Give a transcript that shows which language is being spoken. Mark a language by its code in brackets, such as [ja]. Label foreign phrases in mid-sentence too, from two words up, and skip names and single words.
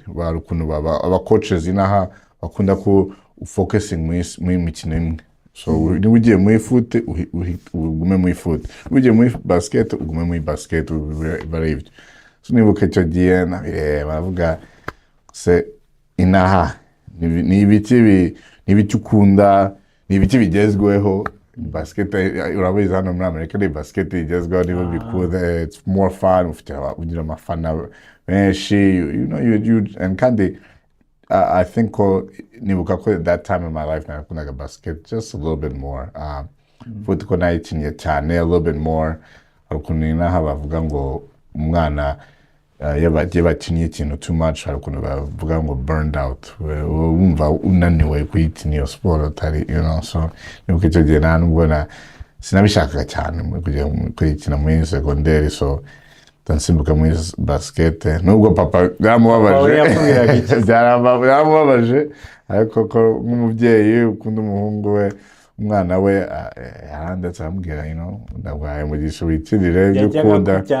[rw] Bari ukuntu aba coaches inaha bakunda ku focusing muri mikino imwe, so niba ugiye muri foot ugume muri foot, ugiye muri basket ugume muri basket, baribyo. So nibuka icyo gihe baravuga se inaha ni ibiki ukunda, ni ibiki bigezweho. Basket urabizi hano muri Amerika ni basket igezweho, niba bikuze, [en] it's more fun, [rw] ugira amafana benshi, [en] and kandi I think [rw] nibuka ko [en] at that time in my life nakundaga basket just a little bit more. [rw] Foot ko nayikinnye cyane [en] a little bit more. [rw] Ukuntu inaha bavuga ngo umwana yabagiye bakinnye ikintu [en] too much, [rw] hari ukuntu bavuga ngo [en] burned out, [rw] wumva unaniwe kuyikina iyo sport atari, so nibuka icyo gihe nta nubwo sinabishakaga cyane kujya kuyikina muri secondaire, so nsimbuka muri basket, nubwo papa byaramubabaje, ariko ko nk'umubyeyi ukunda umuhungu we, umwana we yarandetse amubwira, ndagwaye umugisha wikinire ibyo ukunda.